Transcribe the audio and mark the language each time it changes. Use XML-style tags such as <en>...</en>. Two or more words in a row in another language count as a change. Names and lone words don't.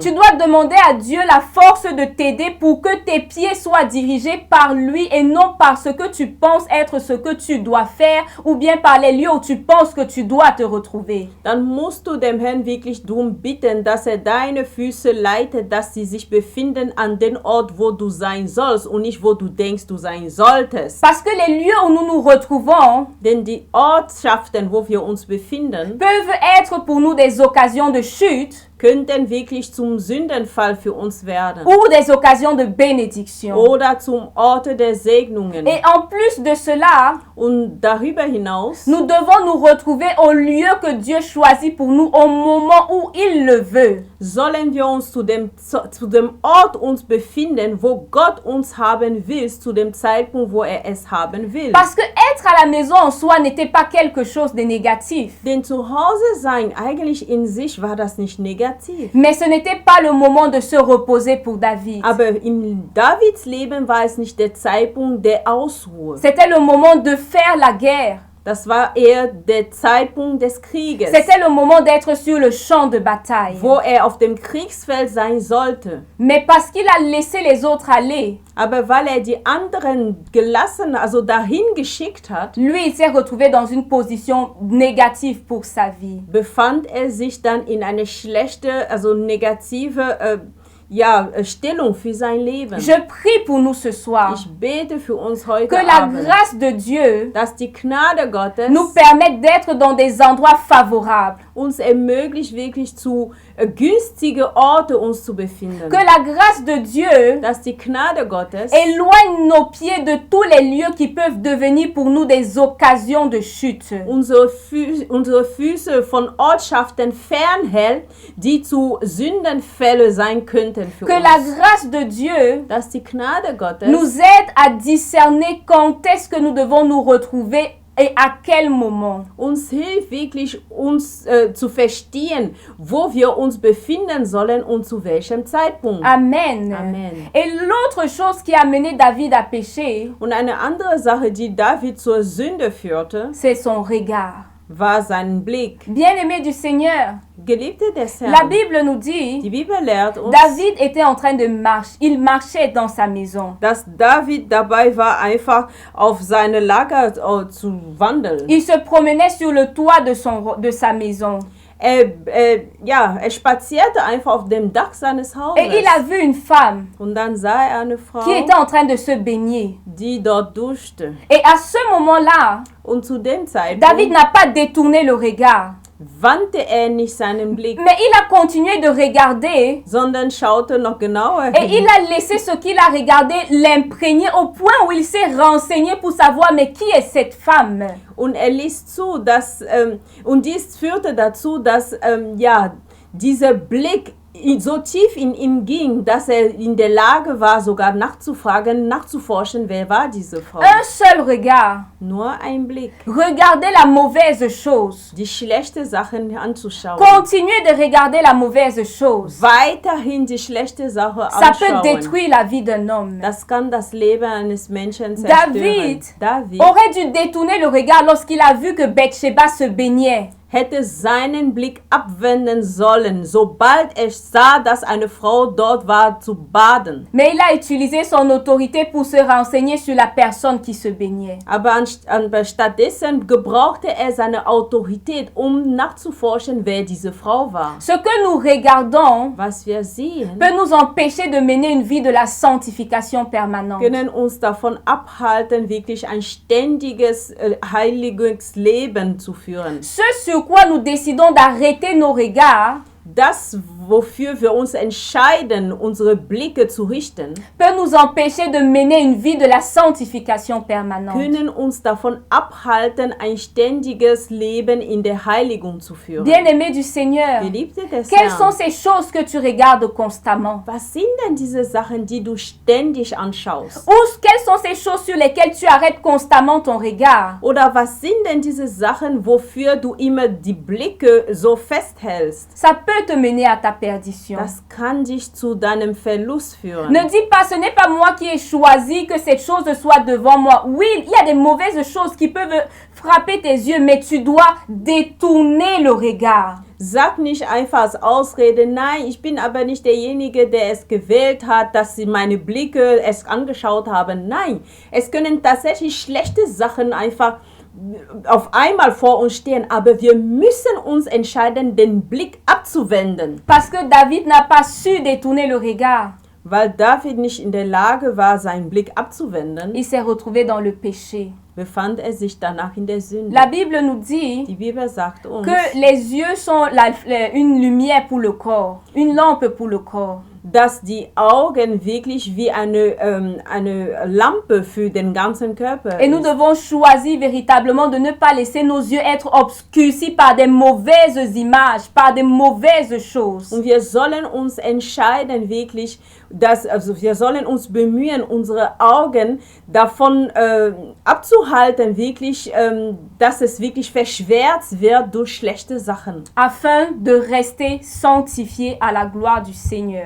<fr>Tu dois demander à Dieu la force de t'aider pour que tes pieds soient dirigés par lui et non par ce que tu penses être ce que tu dois faire ou bien par les lieux où tu penses que tu dois te retrouver.</fr> <de>Dann musst du dem Herrn wirklich darum bitten, dass deine Füße leitet, dass sie sich befinden an den Ort, wo du sein sollst und nicht, wo du denkst, du sein solltest.</de> <fr>Parce que les lieux où nous nous retrouvons</fr> <de>Denn die Ortschaften, wo wir uns befinden,</de> <fr>peuvent être pour nous des occasions de chute</fr> <de>könnten wirklich zum Sündenfall für uns werden.</de> <fr>ou des occasions de bénédiction.</fr> <de>Oder zum Orte der Segnungen.</de> <fr>Et en plus de cela,</fr> <de>Und darüber hinaus</de> <fr>nous devons nous retrouver au lieu que Dieu choisit pour nous au moment où il le veut.</fr> <de>sollen wir uns zu dem Ort uns befinden, wo Gott uns haben will, zu dem Zeitpunkt, wo es haben will.</de> <fr>Parce que être à la maison en soi n'était pas quelque chose de négatif.</fr> <de>Denn zu Hause sein, eigentlich in sich war das nicht negativ.</de> <fr>Mais ce n'était pas le moment de se reposer pour David.</fr> <de>Aber in Davids Leben war es nicht der Zeitpunkt der Ausruhe.</de> <fr>C'était le moment de faire la guerre.</fr> <de>Das war eher der Zeitpunkt des Krieges,</de> <fr>C'était le moment d'être sur le champ de bataille.</fr> <de>wo auf dem Kriegsfeld sein sollte.</de> <fr>Mais parce qu'il a laissé les autres aller,</fr> <de>Aber weil die anderen gelassen, also dahin geschickt hat,</de> <fr>lui, il s'est retrouvé dans une position négative pour sa vie.</fr> <de>befand sich dann in eine schlechte, also negative Stellung für sein Leben.</de> <fr>Je prie pour nous ce soir</fr> <de>Ich bete für uns heute</de> <fr>que la</fr> <de>Abend,</de> <fr>grâce de Dieu</fr> <de>dass die Gnade Gottes</de> <fr>nous permette d'être dans des endroits favorables.</fr> <de>uns ermöglicht, wirklich zu günstige Orte uns zu befinden.</de> <fr>Que la grâce de Dieu</fr> <de>Dass die Gnade Gottes</de> <fr>éloigne nos pieds de tous les lieux qui peuvent devenir pour nous des occasions de chute.</fr> <de>unsere Füße von Ortschaften fernhält, die zu Sündenfälle sein könnten für</de> <fr>Que la</fr> <de>uns.</de> <fr>grâce de Dieu</fr> <de>Dass die Gnade Gottes</de> <fr>nous aide à discerner quand est-ce que nous devons nous retrouver et à quel moment.</fr> <de>uns hilft wirklich, uns zu verstehen, wo wir uns befinden sollen und zu welchem Zeitpunkt.</de> <fr>Amen.</fr> <de>Amen.</de> <fr>Et l'autre chose qui a mené David à pécher,</fr> <de>Und eine andere Sache, die David zur Sünde führte,</de> <fr>c'est son regard.</fr> <de>war sein Blick.</de> <fr>Bien-aimé du Seigneur,</fr> <de>Geliebte des</de> <fr>la</fr> <de>Herrn,</de> <fr>Bible nous dit,</fr> <de>die Bibel lehrt uns,</de> <fr>David était en train de marcher, il marchait dans sa maison.</fr> <de>dass David dabei war, einfach auf seine Lager zu wandeln.</de> <fr>Il se promenait sur le toit de sa maison.</fr> <de>Er spazierte einfach auf dem Dach seines Hauses.</de> <fr>Et il a vu une femme</fr> <de>Und dann sah er eine Frau,</de> <fr>qui était en train de se baigner.</fr> <de>die dort duschte.</de> <fr>Et à ce moment-là,</fr> <de>Und zu dem</de> <fr>David</fr> <de>Zeitpunkt</de> <fr>n'a pas détourné le regard,</fr> <de>wandte er nicht seinen Blick,</de> <fr>mais il a continué de regarder</fr> <de>sondern schaute noch genauer</de> <fr>et il</fr> <de>hin.</de> <fr>a laissé ce qu'il a regardé l'imprégner au point où il s'est renseigné pour savoir mais qui est cette femme.</fr> <de>Und er ließ zu, dass, und dies führte dazu, dass dieser Blick so tief in ihm ging, dass er in der Lage war, sogar nachzuforschen, wer war diese Frau.</de> <fr>Un seul regard,</fr> <de>Nur ein Blick,</de> <fr>regarder la mauvaise chose.</fr> <de>die schlechte Sachen anzuschauen.</de> <fr>Continuer de regarder la mauvaise chose.</fr> <de>Weiterhin die schlechte Sache</de> <fr>Ça peut</fr> <de>anschauen.</de> <fr>détruire la vie d'un homme.</fr> <de>Das kann das Leben eines Menschen zerstören.</de> <fr>David aurait dû détourner le regard lorsqu'il a vu que Bathsheba se baignait.</fr> <de>hätte seinen Blick abwenden sollen, sobald er sah, dass eine Frau dort war zu baden.</de> <fr>Mais il a utilisé son autorité pour se renseigner sur la personne qui se baignait.</fr> <de>Aber stattdessen gebrauchte er seine Autorität, um nachzuforschen, wer diese Frau war.</de> <fr>Ce que nous regardons</fr> <de>Was wir sehen,</de> <fr>peut nous empêcher de mener une vie de la sanctification permanente.</fr> <de>können uns davon abhalten, wirklich ein ständiges, heiliges Leben zu führen.</de> <fr>Ce sur quoi nous décidons d'arrêter nos regards</fr> <de>Das, wofür wir uns entscheiden, unsere Blicke zu richten,</de> <fr>peut nous empêcher de mener une vie de la sanctification permanente.</fr> <de>können uns davon abhalten, ein ständiges Leben in der Heiligung zu führen.</de> <fr>Bien-aimé du Seigneur,</fr> <de>Geliebte des</de> <fr>quelles sont</fr> <de>Herrn,</de> <fr>ces choses que tu regardes constamment?</fr> <de>was sind denn diese Sachen, die du ständig anschaust?</de> <fr>Ou quelles sont ces choses sur lesquelles tu arrêtes constamment ton regard?</fr> <de>Oder was sind denn diese Sachen, wofür du immer die Blicke so festhältst?</de> <fr>Ça peut te mener à ta perdition.</fr> <de>Das kann dich zu deinem Verlust führen.</de> <fr>Ne dis pas, ce n'est pas moi qui ai choisi que cette chose soit devant moi. Oui, il y a des mauvaises choses qui peuvent frapper tes yeux, mais tu dois détourner le regard.</fr> <de>Sag nicht einfach als Ausrede, nein, ich bin aber nicht derjenige, der es gewählt hat, dass sie meine Blicke es angeschaut haben. Nein, es können tatsächlich schlechte Sachen einfach auf einmal vor uns stehen, aber wir müssen uns entscheiden, den Blick abzuwenden.</de> <fr>Parce que David n'a pas su détourner le regard.</fr> <de>Weil David nicht in der Lage war, seinen Blick abzuwenden,</de> <fr>Il s'est retrouvé dans le péché.</fr> <de>befand er sich danach in der Sünde.</de> <fr>La Bible nous dit</fr> <de>Die Bibel sagt uns,</de> <fr>que les yeux sont une lumière pour le corps, une lampe pour le corps.</fr> <de>dass die Augen wirklich wie eine Lampe für den ganzen Körper</de> <fr>Et nous</fr> <de>ist.</de> <fr>devons choisir véritablement de ne pas laisser nos yeux être obscurcis par des mauvaises images, par des mauvaises choses.</fr> <de>Und wir sollen uns entscheiden wirklich, wir sollen uns bemühen, unsere Augen davon abzuhalten, wirklich, dass es wirklich verschwert wird durch schlechte Sachen.</de> <fr>Afin de rester sanctifiés à la gloire du Seigneur.</fr>